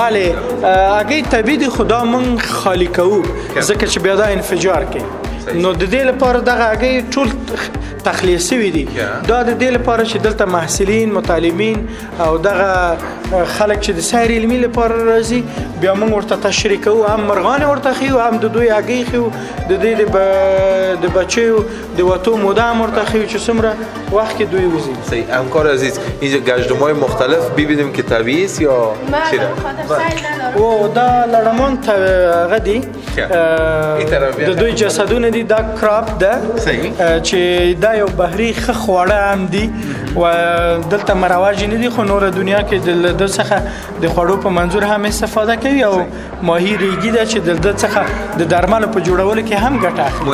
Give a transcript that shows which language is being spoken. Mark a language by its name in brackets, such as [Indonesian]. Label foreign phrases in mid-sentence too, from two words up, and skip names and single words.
[Pashto] بله هګۍ طبیعي دي خو دا موږ خالی کوو ځکه چې بیا دا انفجار کوي نو د دې لپاره دغه هګۍ ټول تخلیه شوي دي دا د دې لپاره چې دلته محصلین متعلمین او دغه خلک چې د سیر علمي لپاره راځي بیا موږ ورته تشریح کوو هم مرغان ورته ښیو هم د دوی هګۍ ښیو د دې د بچیو د وتو موده هم ورته ښیو چې څومره وخت کې دوی وځي [Persian] صحیح همکار عزیز اینجا گشتم‌های مختلف ببینیم که طبیعی است یا چیه او [Pashto] دا لړمان هغه دي د دوی جسدونه دي دا کراب ده [Persian] صحیح. [Pashto] چې دا یو بحري ښه خواړه هم دي و دلته مروج نه دي خو نور دنیا کې د څخه د خوړو په منظور هم استفاده کوي او ماهی ریګي ده چې د څخه د درملو په جوړولو کې هم ګټه اخلي.